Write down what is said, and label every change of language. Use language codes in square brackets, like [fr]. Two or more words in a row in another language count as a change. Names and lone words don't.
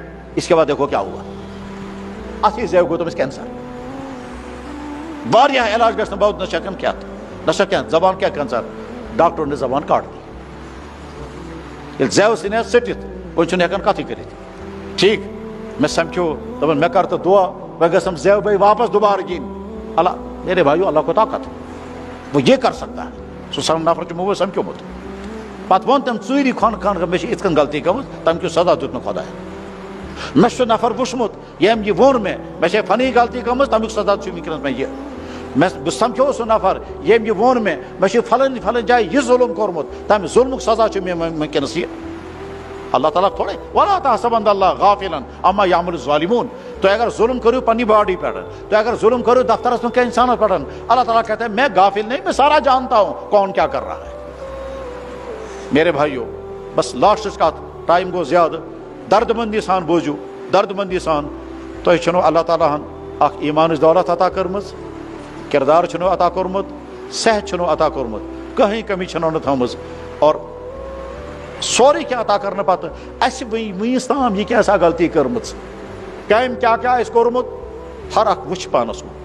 [ur] اس کے بعد دیکھو کیا ہوا, [ks] اتھی زیو گوٚو تٔمِس کینسر, واریاہ علاج گژھِ نہٕ بہٕ نہ چھکن کھٮ۪تھ نہ چھکھ کینٛہہ, زبان کیٛاہ کینسر, [ur] ڈاکٹرو نے زبان کاٹ دی, [ks] ییٚلہِ زیو ژھٕنٮ۪س ژٔٹِتھ وۄنۍ چھُنہٕ ہٮ۪کان کتھٕے کٔرِتھ, ٹھیک. مےٚ سمکھیو, دوٚپُن مےٚ کر تہٕ دعا, وۄنۍ گژھم زیو بھائی واپس دوبارٕ دِنۍ. [ur] اللہ, میرے بھائیو, اللہ کو طاقت, وہ یہ کر سکتا ہے. [ks] سُہ نفر چھُ مےٚ سمکھیومُت, پتہٕ ووٚن تٔمۍ ژوٗرِ خان مےٚ چھِ یِتھ کٔنۍ غلطی گٔمٕژ, تَمہِ کیُتھ سزا دیُت نہٕ خۄداین. مےٚ چھُ نفر وٕچھمُت ییٚمۍ یہِ ووٚن مےٚ چھے فنی غلطی گٔمٕژ, تَمیُک سزا چھُ وٕنکیٚنس مےٚ یہِ. بہٕ سمکھیوس سُہ نفر ییٚمۍ یہِ ووٚن مےٚ چھُ فلٲنۍ جایہِ یہِ ظُلم کوٚرمُت, تَمہِ ظُلمُک سزا چھُ مےٚ وٕنکیٚنس یہِ. [ur] اللہ تعالیٰ تھوڑے [ar] وَلا تحسبن اللہ غافلا عما یعمل الظالمون. [ur] تو اگر ظلم کرو پنی باڈی پہ, تو اگر ظلم کرو دفترس میں انسانس پہ, اللہ تعالیٰ کہتے ہیں میں غافل نہیں, میں سارا جانتا ہوں کون کیا کر رہا ہے. میرے بھائیو, بس لاسٹس کتھ, [ks] ٹائم گو زیادہ, درد مندی سان بوزو, درد مندی سان. تۄہہِ چھُنو اللہ تعالیٰ ہن اکھ ایمانٕچ دولت عطا کٔرمٕژ, کردار چھُنو عطا کوٚرمُت, صحت چھُنو عطا کوٚرمُت, کٕہٕنۍ کمی چھنو نہٕ تھٲومٕژ, اور سورُے کینٛہہ عطا کرنہٕ پتہٕ اسہِ وٕنیُس تام یہِ کیٛاہ سا غلطی کٔرمٕژ, کامہِ کیٛاہ کیٛاہ آسہِ کوٚرمُت, ہر اکھ وٕچھ پانس کُن.